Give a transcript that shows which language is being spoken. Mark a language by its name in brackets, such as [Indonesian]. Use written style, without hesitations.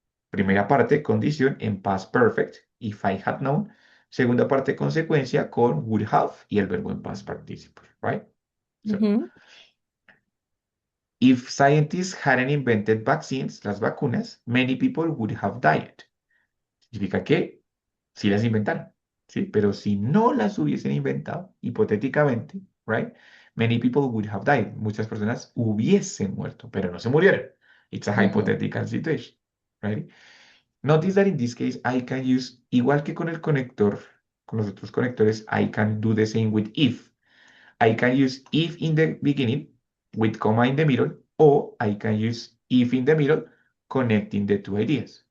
[Spanish] Primera parte, condición en past perfect, [English] if I had known. [Spanish] Segunda parte, consecuencia con would have y el verbo en past participle, right? So, Mhm. [English] if scientists hadn't invented vaccines, [Spanish] las vacunas, [English] many people would have died. [Spanish] Significa que sí las inventaron, ¿sí? Pero si no las hubiesen inventado, hipotéticamente, right? [English] Many people would have died. [Spanish] Muchas personas hubiesen muerto, pero no se murieron. [English] It's a Mhm. hypothetical situation, right? Notice that in this case, I can use, [Spanish] igual que con el conector, con los otros conectores, [English] I can do the same with if. I can use if in the beginning with comma in the middle, or I can use if in the middle, connecting the two ideas.